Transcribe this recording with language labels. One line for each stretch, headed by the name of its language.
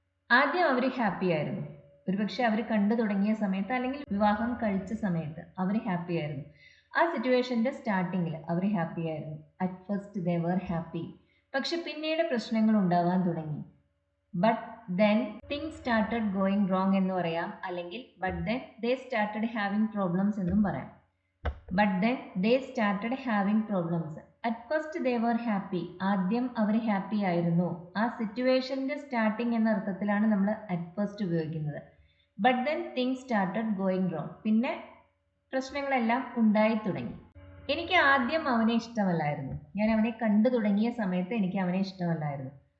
Malayalam: ആദ്യം അവർ ഹാപ്പി ആയിരുന്നു. ഒരുപക്ഷെ അവർ കണ്ടു തുടങ്ങിയ സമയത്ത് അല്ലെങ്കിൽ വിവാഹം കഴിച്ച സമയത്ത് അവർ ഹാപ്പി ആയിരുന്നു. ആ സിറ്റുവേഷന്റെ സ്റ്റാർട്ടിങ്ങിൽ അവർ ഹാപ്പി ആയിരുന്നു.
English: At first they were happy.
Malayalam: പക്ഷെ പിന്നീട് പ്രശ്നങ്ങൾ ഉണ്ടാവാൻ തുടങ്ങി.
English: but then things started going wrong
Malayalam: എന്ന് പറയാം. അല്ലെങ്കിൽ
English: but then they started having problems
Malayalam: എന്നും പറയാം.
English: But then they started having problems. At first they were happy.
Malayalam: ആദ്യം അവർ ഹാപ്പി ആയിരുന്നു. ആ സിറ്റുവേഷന്റെ സ്റ്റാർട്ടിങ് എന്ന അർത്ഥത്തിലാണ് നമ്മൾ അറ്റ് ഫസ്റ്റ് ഉപയോഗിക്കുന്നത്.
English: But then things started going wrong.
Malayalam: പിന്നെ പ്രശ്നങ്ങളെല്ലാം ഉണ്ടായി തുടങ്ങി. എനിക്ക് ആദ്യം അവനെ ഇഷ്ടമല്ലായിരുന്നു. ഞാൻ അവനെ കണ്ടു തുടങ്ങിയ സമയത്ത് എനിക്ക് അവനെ ഇഷ്ടമല്ലായിരുന്നു.